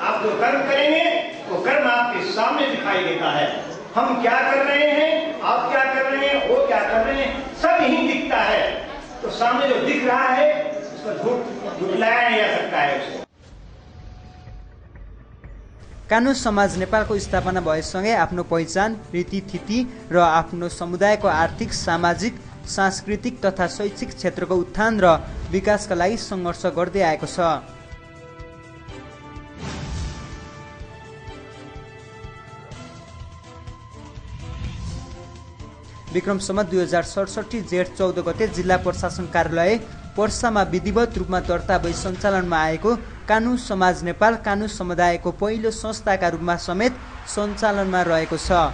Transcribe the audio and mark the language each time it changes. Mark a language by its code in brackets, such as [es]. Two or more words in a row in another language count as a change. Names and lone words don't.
[hi] आप जो कर्म करेंगे वो कर्म आपके सामने दिखाई देता है। हम क्या कर रहे हैं, आप क्या कर रहे हैं, वो क्या कर रहे हैं, सब यही दिखता है। तो सामने जो दिख रहा है उसको झुटलाया नहीं जा सकता है। उसको [ne] कानू समाज नेपालको स्थापना भएसँगै आफ्नो पहिचान, रीतिथिति र आफ्नो समुदायको आर्थिक, सामाजिक, सांस्कृतिक तथा शैक्षिक क्षेत्रको उत्थान र विकासका लागि सङ्घर्ष गर्दै आएको छ। विक्रम सम्वत 2067 जेठ 14 गते जिल्ला प्रशासन कार्यालय पर्सामा विधिवत रूपमा दर्ता भई सञ्चालनमा आएको कानू समाज नेपाल कानू समुदायको पहिलो संस्थाका रूपमा समेत सञ्चालनमा रहेको छ।